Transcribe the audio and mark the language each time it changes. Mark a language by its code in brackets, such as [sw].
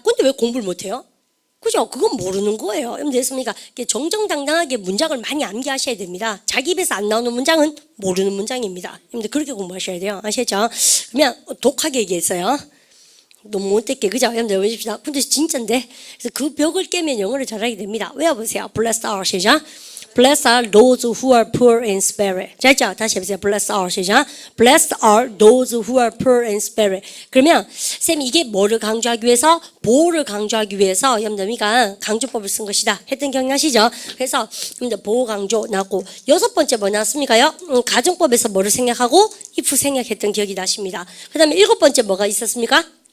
[ko] 근데 왜 공부를 못해요? 그죠? 그건 모르는 거예요. 됐습니까? 정정당당하게 문장을 많이 암기하셔야 됩니다. 자기 입에서 안 나오는 문장은 모르는 문장입니다. 그렇게 공부하셔야 돼요. 아시죠? 그러면 독하게 얘기했어요. 너무 못됐게, 그죠? 여러분들 보십시다. 근데 진짜인데. 그래서 그 벽을 깨면 영어를 잘하게 됩니다. 외워보세요. [en] Blessed are, [ko] 시작. [en] Blessed are those who are poor in spirit. [ko] 자, 있죠? 다시 해보세요. [en] Blessed are, [ko] 시작. [en] Blessed are those who are poor in spirit. [ko] 그러면, 쌤이 이게 뭐를 강조하기 위해서? 보호를 강조하기 위해서, 여러분들, 강조법을 쓴 것이다. 했던 기억나시죠? 그래서, 여러분들, 보호 강조 나왔고, 6번째 뭐 나왔습니까요? 가정법에서 뭐를 생략하고, if 생략했던 기억이 나십니다. 그 다음에 7번째 뭐가 있었습니까?